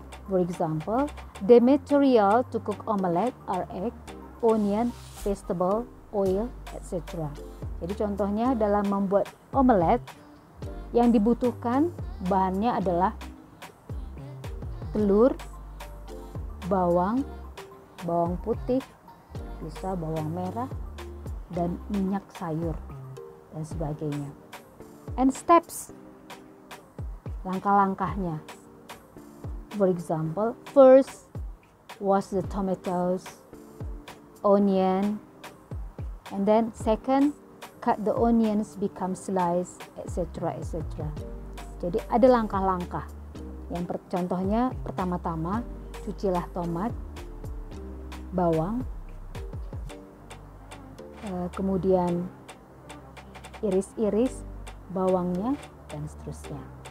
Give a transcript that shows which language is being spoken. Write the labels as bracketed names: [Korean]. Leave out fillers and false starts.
[English] For example, the material to cook omelette are egg, onion, vegetable, oil, etc. [Indonesian] Jadi contohnya dalam membuat omelette yang dibutuhkan bahannya adalah telur, bawang putih, bisa bawang merah, dan minyak sayur, dan sebagainya. [English] And steps, [Indonesian] langkah-langkahnya. [English] For example, first wash the tomatoes, onion, and then second cut the onions become slice, etc. [Indonesian] etc. Jadi ada langkah-langkah. Yang contohnya pertama-tama cucilah tomat, bawang, kemudian iris-iris bawangnya, dan seterusnya.